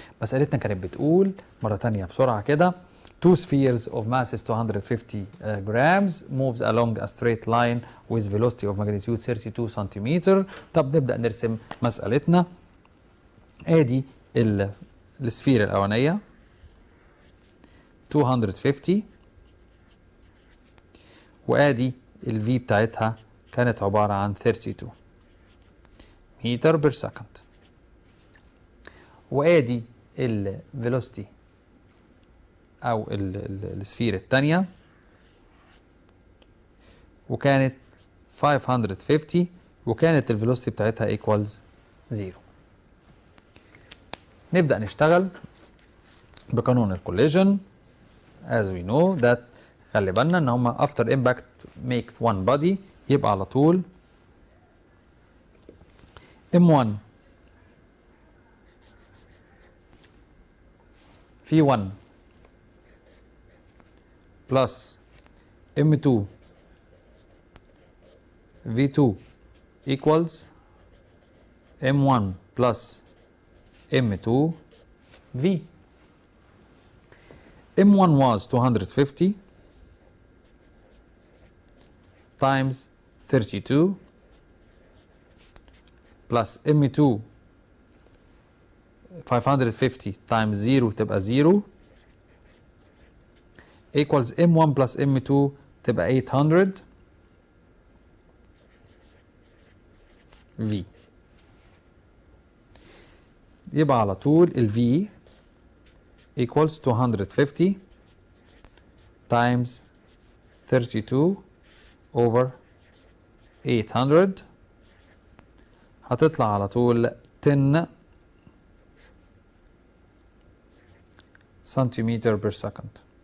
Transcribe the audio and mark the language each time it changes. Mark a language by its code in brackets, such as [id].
[en] مسألتنا كانت بتقول مرة تانية بسرعة كده: two spheres of masses 250 grams moves along a straight line with velocity of magnitude 32 centimeter. [ar] طب نبدأ نرسم مسألتنا. ادي السفير الأولانية 250 وادي الفي بتاعتها كانت عبارة عن 32 متر بير سكند، وادي الفيلوسيتي او السفير الثانية وكانت 550 وكانت الفيلوسيتي بتاعتها ايكوالز 0. نبدأ نشتغل بقانون الكوليجن. [en] as we know that خلي بالنا ان هما after impact make one body، يبقى على طول M1 في 1 plus M2 V2 equals M1 plus M2 V. M1 was 250 times 32 plus M2 550 times 0 تبقى 0 equals M1 plus M2 تبقى 800 V. [ar] يبقى على طول ال V equals 250 times 32 over 800 هتطلع على طول 10 سنتيمتر بير سكند.